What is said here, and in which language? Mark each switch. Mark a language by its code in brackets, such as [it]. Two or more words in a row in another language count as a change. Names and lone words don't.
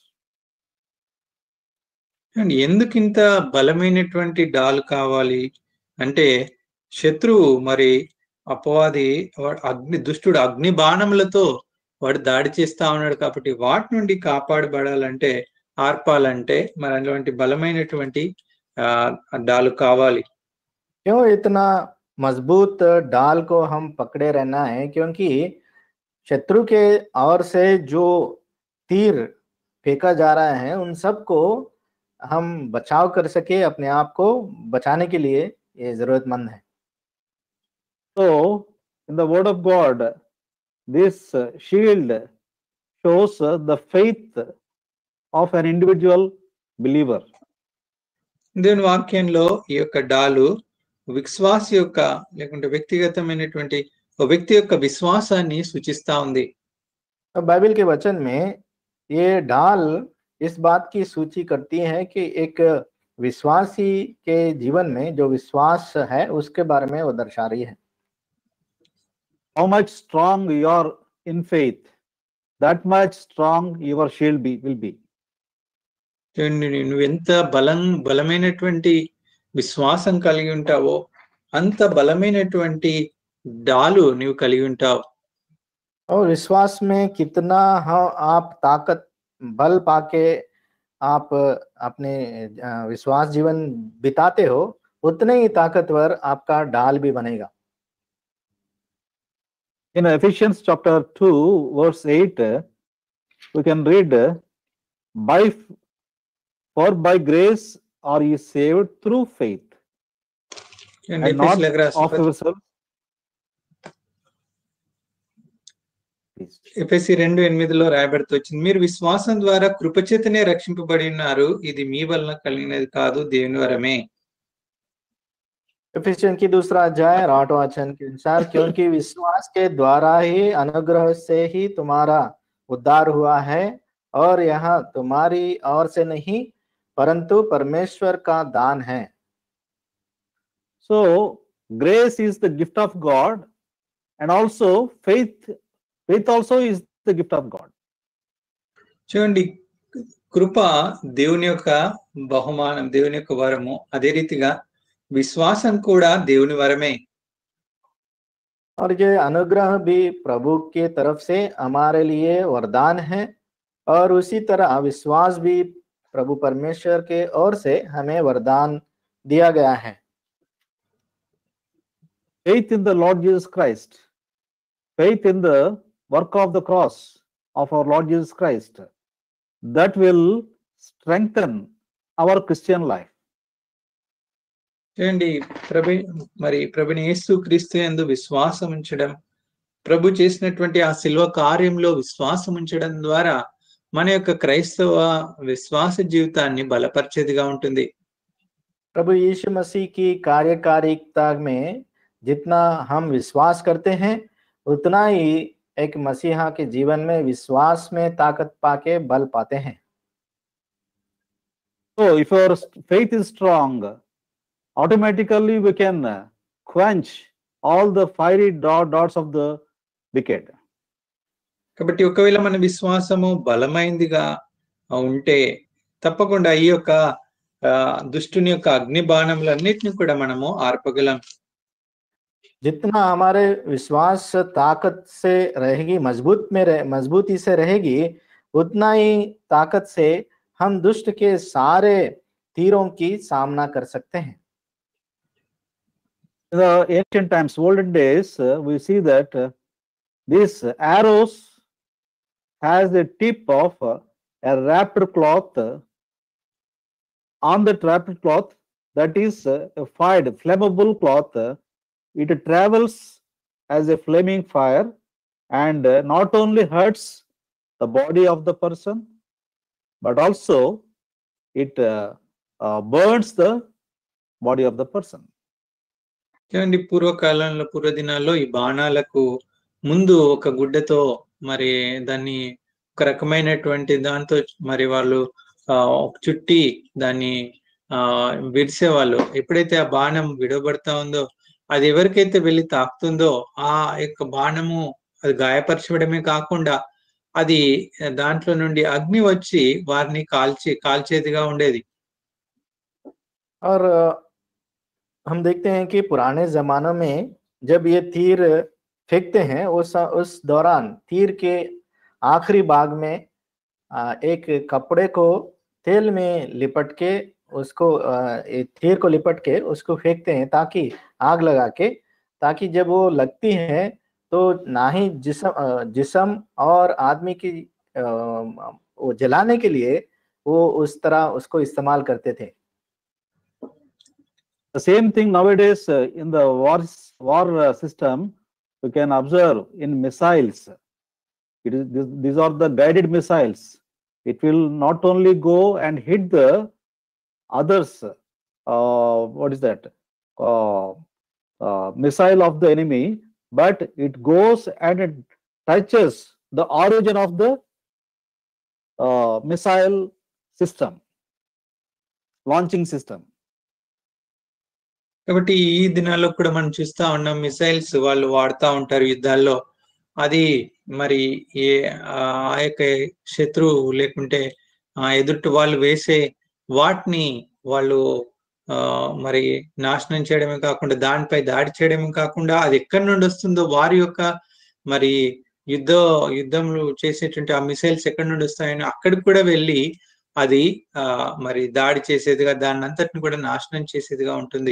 [te] అండ్ ఎందుకు ఇంత బలమైనటువంటి డాల్ కావాలి అంటే శత్రువు మరి అపవాది దుష్టుడు అగ్ని బాణములతో వాడు దాడి చేస్తా ఉన్నాడు కాబట్టి వాటి నుండి కాపాడబడాలంటే ఆర్పాలంటే మరి అలాంటి బలమైనటువంటి డాలు కావాలి। [hi] क्यों इतना मजबूत डाल को हम पकड़े रहना है? क्योंकि शत्रु के ओर से जो तीर फेंका जा रहा है उन सब को हम बचाव कर सके, अपने आप को बचाने के लिए ये जरूरतमंद है। [en] So, in the word of God, this shield shows the faith of an individual believer. [te] దేవుని వాక్యంలో ఈ యొక్క డాలు విశ్వాస యొక్క లేకుంటే వ్యక్తిగతమైనటువంటి ఒక వ్యక్తి యొక్క విశ్వాసాన్ని సూచిస్తా ఉంది। [hi] बाइबल के वचन में ये डाल इस बात की सूची करती है कि एक विश्वासी के जीवन में जो विश्वास है उसके बारे में वो दर्शा रही है। [en] How much strong you are in faith, that much strong your shield will be. [te] నువ్వు ఎంత బలమైనటువంటి విశ్వాసం కలిగి ఉంటావో అంత బలమైనటువంటి డాలు నీవు కలిగి ఉంటావు। [hi] और विश्वास में कितना आप ताकत बल पाके आप अपने विश्वास जीवन बिताते हो, उतने ही ताकतवर आपका डाल भी बनेगा। [en] In Ephesians chapter 2 verse 8 we can read, for by grace are ye saved through faith, and not of yourselves. [te] ఎఫెసీ 2:8లో రాయబడుతూ వచ్చింది, మీరు విశ్వాసం ద్వారా కృపచేతనే రక్షింపబడి ఉన్నారు, ఇది మీ వలన కలిగినది కాదు, దేవుని వరమే। [hi] एफिसियन की 2 अध्याय 8 वचन के अनुसार, क्योंकि विश्वास के द्वारा ही अनुग्रह से ही तुम्हारा उद्धार हुआ है, और यह तुम्हारी ओर से नहीं परंतु परमेश्वर का दान है। [en] So grace is the gift of God, and also faith also is the gift of God. [te] చూడండి, కృప దేవుని యొక్క బహుమానం, దేవుని యొక్క వరము, అదే రీతిగా విశ్వాసం కూడా దేవుని వరమే। [hi] और ये अनुग्रह भी प्रभु के तरफ से हमारे लिए वरदान है, और उसी तरह विश्वास भी प्रभु परमेश्वर के ओर से हमें वरदान दिया गया है। [en] Faith in the Lord Jesus Christ, faith in the work of the cross of our Lord Jesus Christ, that will strengthen our Christian life. [te] చూడండి, ప్రభుని యేసు క్రీస్తు యందు విశ్వాసం ఉంచడం, ప్రభు చేసినటువంటి ఆ శిల్వ కార్యంలో విశ్వాసం ఉంచడం ద్వారా మన యొక్క క్రైస్తవ విశ్వాస జీవితాన్ని బలపరిచేదిగా ఉంటుంది. [hi] प्रभु यीशु मसीह की कार्यकारिता में जितना हम विश्वास करते हैं, उतना ही एक मसीहा के जीवन में विश्वास में ताकत पाके बल पाते हैं। [en] So if our faith is strong, automatically we can quench all the fiery darts of the wicked. [te] కాబట్టి ఒకవేళ మన విశ్వాసము బలమైందిగా ఉంటే తప్పకుండా ఈ యొక్క దుష్టుని యొక్క అగ్ని బాణములన్నిటిని కూడా మనము ఆర్పగలం. [hi] जितना हमारे विश्वास ताकत से रहेगी, मजबूती से रहेगी, उतना ही ताकत से हम दुष्ट के सारे तीरों की सामना कर सकते हैं। [en] In the ancient times, olden days, we see that these arrows has the tip of a wrapped cloth. On the wrapped cloth, that is a fired, flammable cloth, it travels as a flaming fire and not only hurts the body of the person, but also it burns the body of the person. [te] చూడండి, పూర్వ దినాల్లో ఈ బాణాలకు ముందు ఒక గుడ్డతో మరి దాన్ని ఒక రకమైనటువంటి దాంతో మరి వాళ్ళు చుట్టి దాన్ని విడిసేవాళ్ళు. ఎప్పుడైతే ఆ బాణం విడబడతా ఉందో, అది ఎవరికైతే వెళ్ళి తాకుతుందో ఆ యొక్క బాణము అది గాయపరచడమే కాకుండా అది దాంట్లో నుండి అగ్ని వచ్చి వారిని కాల్చేదిగా ఉండేది. [hi] और हम देखते हैं कि पुराने जमानों में जब ये तीर फेंकते हैं, उस दौरान तीर के आखिरी भाग में एक कपड़े को तेल में लिपट के उसको तीर को लिपट के उसको फेंकते हैं ताकि आग लगा के, ताकि जब वो लगती है तो ना ही जिस्म और आदमी की वो जलाने के लिए वो उस तरह उसको इस्तेमाल करते थे। [en] The same thing nowadays in the war system we can observe in missiles. These are the guided missiles. It will not only go and hit the others, what is that, missile of the enemy, but it goes and it touches the origin of the missile system, launching system. [te] కాబట్టి ఈ దినాల్లో కూడా మనం చూస్తా ఉన్నాం, మిసైల్స్ వాళ్ళు వాడుతూ ఉంటారు యుద్ధాల్లో. అది మరి ఆ యొక్క శత్రువు లేకుంటే ఎదుటి వాళ్ళు వేసే వాటిని వాళ్ళు మరి నాశనం చేయడమే కాకుండా దానిపై దాడి చేయడమే కాకుండా అది ఎక్కడి నుండి వస్తుందో వారి యొక్క మరి యుద్ధంలో చేసేటువంటి ఆ మిసైల్స్ ఎక్కడి నుండి వస్తాయని అక్కడికి కూడా వెళ్ళి అది మరి దాడి చేసేదిగా, దాన్ని అంతటిని కూడా నాశనం చేసేదిగా ఉంటుంది.